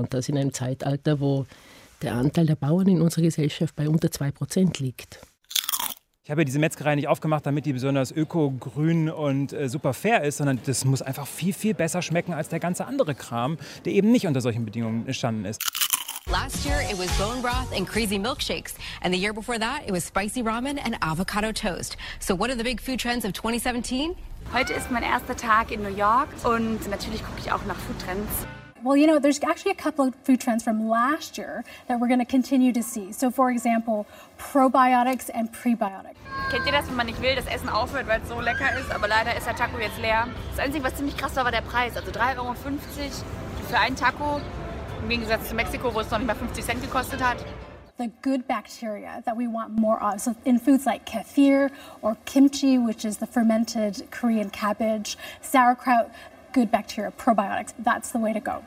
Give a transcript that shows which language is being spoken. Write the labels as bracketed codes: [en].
[de] Und das in einem Zeitalter, wo der Anteil der Bauern in unserer Gesellschaft bei unter 2% liegt. Ich habe diese Metzgerei nicht aufgemacht, damit die besonders öko, grün und super fair ist, sondern das muss einfach viel, viel besser schmecken als der ganze andere Kram, der eben nicht unter solchen Bedingungen entstanden ist. [en] Last year it was bone broth and crazy milkshakes. And the year before that it was spicy ramen and avocado toast. So what are the big food trends of 2017? [de] Heute ist mein erster Tag in New York und natürlich gucke ich auch nach Food Trends. [en] Well, you know, there's actually a couple of food trends from last year that we're going to continue to see. So, for example, probiotics and prebiotics. [de] Kennt ihr das, wenn man nicht will, dass Essen aufhört, weil es so lecker ist, aber leider ist der Taco jetzt leer? Das Einzige, was ziemlich krass war, war der Preis. Also 3,50 Euro für einen Taco, im Gegensatz zu Mexiko, wo es noch nicht mal 50 Cent gekostet hat. [en] The good bacteria that we want more of. So in foods like kefir or kimchi, which is the fermented Korean cabbage, sauerkraut, good bacteria, probiotics, that's the way to go.